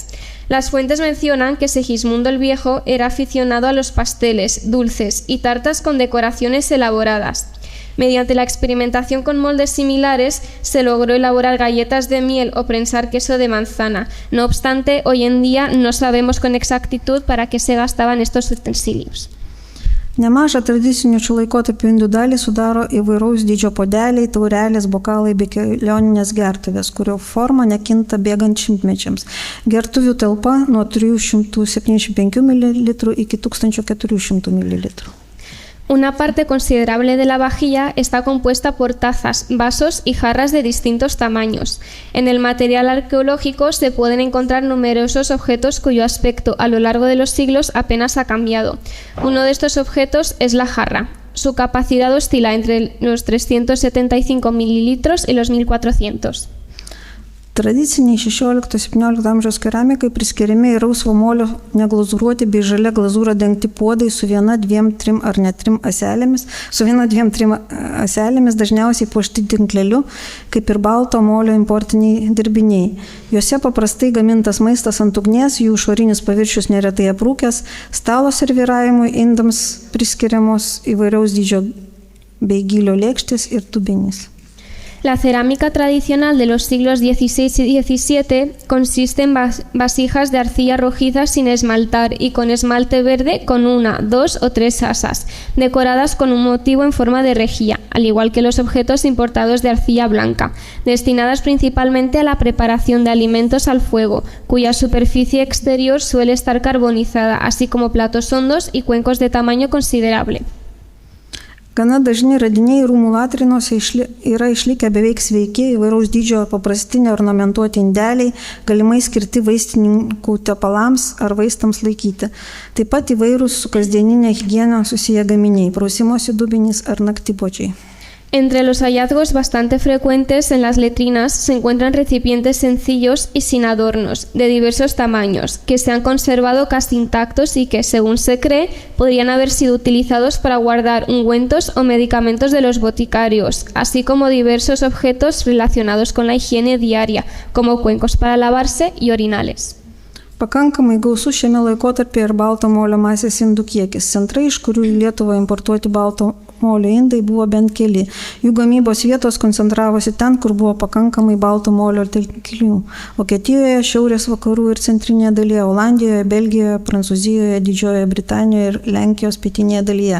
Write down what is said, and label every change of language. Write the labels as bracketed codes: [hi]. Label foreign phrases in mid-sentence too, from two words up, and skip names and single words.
[es] Las fuentes mencionan que Sigismundo el Viejo era aficionado a los pasteles, dulces y tartas con decoraciones elaboradas. Mediante la experimentación con moldes similares se logró elaborar galletas de miel o prensar queso de manzana. No obstante, hoy en día no sabemos con exactitud para qué se gastaban estos utensilios. [lt] Nemažą tradicinių šių laikotarpių indų dalį sudaro įvairaus dydžio puodeliai, taurelės, bokalai bei kelioninės gertuvės, kurio forma nekinta bėgant šimtmečiams. Gertuvių talpa nuo 375 ml iki 1400 ml. [es] Una parte considerable de la vajilla está compuesta por tazas, vasos y jarras de distintos tamaños. En el material arqueológico se pueden encontrar numerosos objetos cuyo aspecto a lo largo de los siglos apenas ha cambiado. Uno de estos objetos es la jarra. Su capacidad oscila entre los 375 mililitros y los 1400. [lt] Tradiciniai 16-17 amžiaus keramikai priskiriami į rausvo molio neglazūruoti bei žalia glazūra dengti puodai su 1, 2, 3 ar net 3 ąselėmis, dažniausiai puošti tinkleliu, kaip ir balto molio importiniai dirbiniai. Juose paprastai gamintas maistas ant ugnies, jų išorinis paviršius neretai aprūkęs, stalo serviravimui indams priskiriamos įvairiaus dydžio bei gylio lėkštės ir dubenys. [es] La cerámica tradicional de los siglos XVI y XVII consiste en vasijas de arcilla rojiza sin esmaltar y con esmalte verde con 1, 2 o 3 asas, decoradas con un motivo en forma de rejilla, al igual que los objetos importados de arcilla blanca, destinadas principalmente a la preparación de alimentos al fuego, cuya superficie exterior suele estar carbonizada, así como platos hondos y cuencos de tamaño considerable. [lt] Gana dažni radiniai rūmų latrinuose yra išlikę beveik sveiki, įvairaus dydžio paprasti neornamentuoti indeliai, galimai skirti vaistininkų tepalams ar vaistams laikyti. Taip pat įvairūs su kasdieninė higiena susiję gaminiai, prausimosi dubenys ar naktipuodžiai. [es] Entre los hallazgos bastante frecuentes en las letrinas se encuentran recipientes sencillos y sin adornos, de diversos tamaños, que se han conservado casi intactos y que, según se cree, podrían haber sido utilizados para guardar ungüentos o medicamentos de los boticarios, así como diversos objetos relacionados con la higiene diaria, como cuencos para lavarse y orinales. [lt] Pakankamai gausu šiame laikotarpyje ir balto molio masės indų kiekis. Centrai, iš kurių į Lietuvą importuoti balto molio indai, buvo bent keli. Jų gamybos vietos koncentravosi ten, kur buvo pakankamai balto molio telkinių. Vokietijoje, šiaurės vakarų ir centrinėje dalyje, Olandijoje, Belgijoje, Prancūzijoje, Didžiojoje Britanijoje ir Lenkijos pietinėje dalyje.